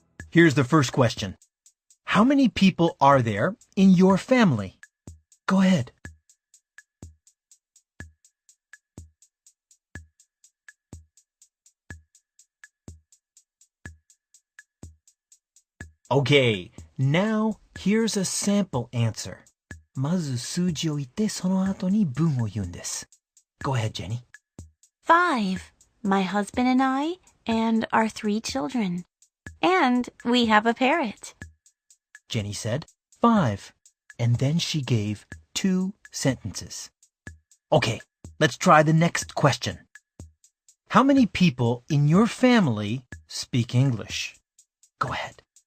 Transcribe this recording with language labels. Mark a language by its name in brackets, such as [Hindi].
[English] Here's the first question. How many people are there in your family? Go ahead. Okay, now here's a sample answer. [Japanese] まず数字を言ってその後に文を言うんです。 [English] Go ahead, Jenny. 5. My husband and I and our 3 children. And we have a parrot. Jenny said 5, and then she gave 2 sentences. Okay, let's try the next question. How many people in your family speak English? Go ahead.